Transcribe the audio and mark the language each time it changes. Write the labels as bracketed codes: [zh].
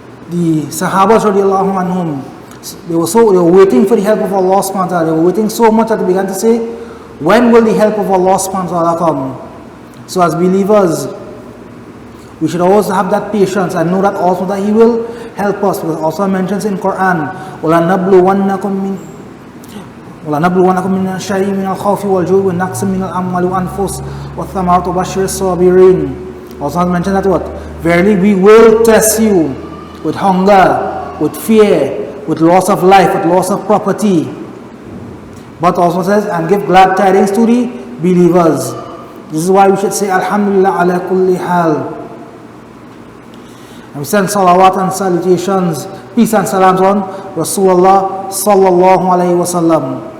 [en] The Sahabas radiallahu anhum, they were waiting for the help of Allah subhanahu wa ta'ala. They were waiting so much that they began to say, when will the help of Allah subhanahu wa ta'ala come? So as believers, we should always have that patience and know that also that He will help us. Because it also mentions in Quran, [ar] وَلَنَبْلُوَنَّكُمْ مِنَ الشَّيْءِ مِنَ الْخَوْفِ وَالْجُوعِ وَالنَّقْصِ مِنَ الْأَمْوَالِ وَالْأَنفُسِ وَالثَّمَرَاتِ وَبَشِّرِ الصَّابِرِينَ. [en] Also mentioned that what? Verily we will test you with hunger, with fear, with loss of life, with loss of property. But also says, and give glad tidings to the believers. This is why we should say Alhamdulillah ala kulli hal. And we send salawat and salutations, peace and salams on Rasulullah sallallahu alayhi wasallam.